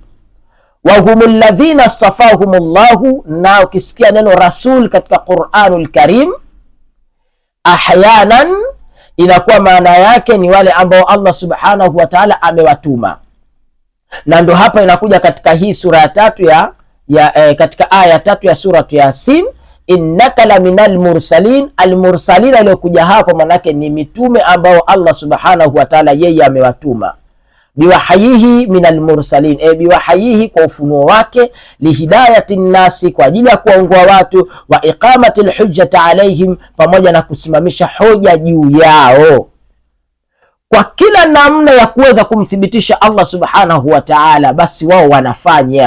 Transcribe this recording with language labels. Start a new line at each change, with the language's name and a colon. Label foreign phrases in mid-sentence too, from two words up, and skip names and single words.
Arabic: وهم الذين اصطفاهم الله,
Swahili: na ukisikia neno rasul katika
Arabic: القرآن الكريم
Swahili: ahyanan inakuwa maana yake ni wale ambao Allah
Arabic: سبحانه وتعالى
Swahili: amewatuma, na ndo hapa inakuja katika hii sura ya tatu katika aya tatu ya suratu Yasin,
Arabic: إنك لمن المرسلين.
Swahili: Al-mursalin aliyokuja hapo manake ni mitume ambao Allah
Arabic: سبحانه وتعالى
Swahili: yeye amewatuma,
Arabic: بوحيه من المرسلين,
Swahili: biwahayihi kwa ufunuo wake,
Arabic: لهداية الناس,
Swahili: kwa ajili ya kuwaongoa watu,
Arabic: وإقامة الحجة عليهم,
Swahili: pamoja na kusimamisha hoja juu yao, kwa kila namna ya kuweza kumthibitisha Allah
Arabic: سبحانه وتعالى,
Swahili: basi wao wanafanya.